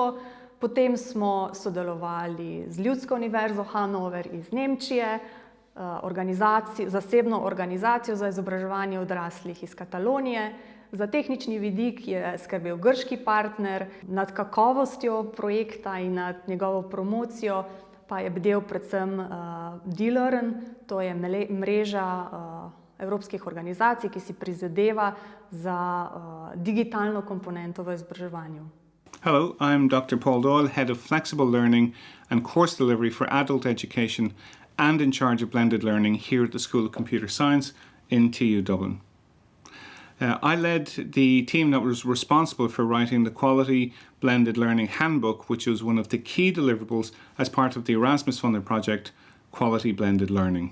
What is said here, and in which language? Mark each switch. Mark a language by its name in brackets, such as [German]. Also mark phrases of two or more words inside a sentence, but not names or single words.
[Slovenian] potem smo sodelovali z Ljudsko univerzo Hannover iz Nemčije, zasebno organizacijo za izobraževanje odraslih iz Katalonije, Za tehnični vidik je skrbel grški partner, nad kakovostjo projekta in nad njegovo promocijo pa je bdel predvsem DLearn, to je mreža evropskih organizacij, ki si prizadeva za digitalno komponento v izobraževanju. [English] Hello, I'm Dr. Paul Doyle, Head of Flexible Learning and Course Delivery for Adult Education and in charge of blended learning here at the School of Computer Science in TU Dublin. I led the team that was responsible for writing the Quality Blended Learning Handbook, which was one of the key deliverables as part of the Erasmus funded project, Quality Blended Learning.